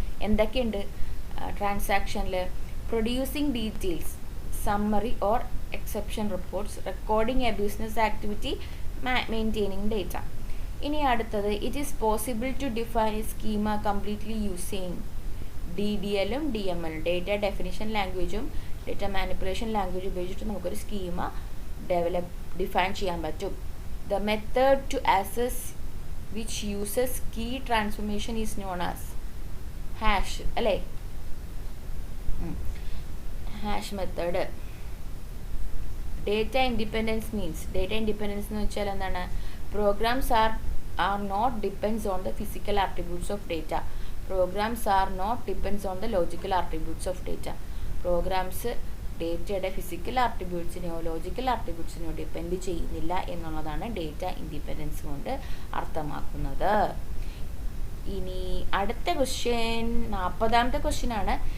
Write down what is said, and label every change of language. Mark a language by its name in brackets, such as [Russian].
[Malayalam] എന്തൊക്കെയുണ്ട് ട്രാൻസാക്ഷനിൽ? [English] Producing details, summary or exception reports, recording a business activity, maintaining data. [Malayalam] ഇനി അടുത്തത്, [English] it is possible to define a schema completely using DDLും DMLും [Malayalam] data definition ലാംഗ്വേജും data manipulation language ഉപയോഗിച്ചിട്ട് നമുക്കൊരു schema define ചെയ്യാൻ പറ്റും. [English] The method to access which uses key transformation is known as hash അല്ലേ. hash method. Data independence means, data independence [Malayalam] എന്ന് വെച്ചാൽ എന്താണ്? [English] Programs are not depends on the physical attributes of data. Programs are not depends on the logical attributes of data. [Malayalam] Programmes ഡേറ്റയുടെ physical ആട്രിബ്യൂട്ട്സിനെയോ logical ആട്രിബ്യൂട്ട്സിനെയോ depend ചെയ്യുന്നില്ല എന്നുള്ളതാണ് data independence കൊണ്ട് അർത്ഥമാക്കുന്നത്. ഇനി അടുത്ത ക്വസ്റ്റ്യൻ 40ാമത്തെ ക്വസ്റ്റ്യൻ ആണ്.